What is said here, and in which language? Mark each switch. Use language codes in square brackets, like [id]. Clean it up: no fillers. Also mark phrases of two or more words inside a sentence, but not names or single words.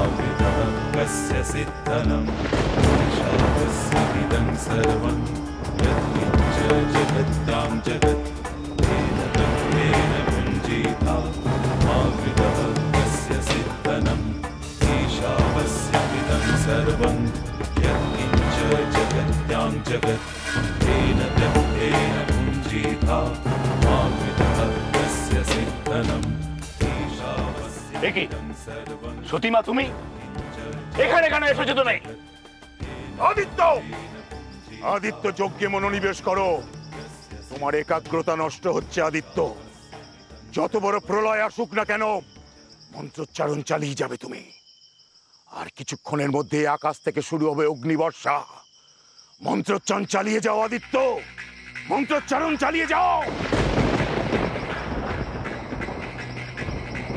[sa] कृतः कस्य सिद्धनम् ईशावस्यमिदं सर्वं यत्किञ्च जगत्यां जगत् तेन त्यक्तेन भुञ्जीथा मा कृतः कस्य सिद्धनम् ईशावस्यमिदं सर्वं यत्किञ्च जगत्यां जगत् तेन त्यक्तेन भुञ्जीथा मा कृतः कस्य सिद्धनम् [bn] देखी সতীমা তুমি এখানে কেন এসেছো তুমি আদিত্য আদিত্য যজ্ঞে মনোনিবেশ করো তোমার একাগ্রতা নষ্ট হচ্ছে আদিত্য যত বড় প্রলয় আসুক না কেন মন্ত্রোচ্চারণ চালিয়ে যাবে তুমি আর কিছুক্ষণের মধ্যে আকাশ থেকে শুরু হবে অগ্নিবর্ষা মন্ত্রোচ্চারণ চালিয়ে যাও আদিত্য মন্ত্রোচ্চারণ চালিয়ে যাও